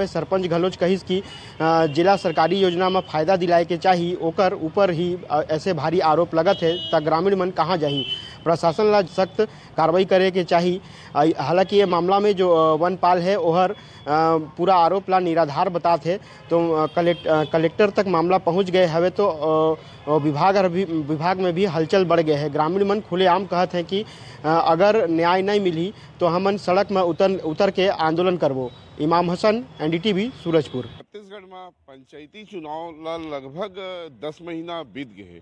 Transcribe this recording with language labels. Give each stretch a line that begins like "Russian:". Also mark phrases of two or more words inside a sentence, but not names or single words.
Chhattisgarhi: सरपंच घलोच कहिस कि जिला सरकारी योजना में फायदा दिलाए के चाहिए, ओकर ऊपर ही ऐसे भारी आरोप लगत है, त ग्रामीण मन कहाँ जाही। प्रशासन ला सख्त कार्रवाई करे के चाहिए। हालांकि ये मामला में जो वनपाल है ओहर पूरा आरोप ला निराधार बताते तो कलेक्टर तक मामला पहुंच गए हवे तो विभाग में भी हलचल बढ़ गए है। ग्रामीण मन खुलेआम कहते हैं कि अगर न्याय नहीं मिली तो हमन सड़क में उतर के आंदोलन करबो। इमाम हसन, NDTV, सूरजपुर। छत्तीसगढ़ में पंचायती चुनाव ला लगभग 10 महीना बीत गए।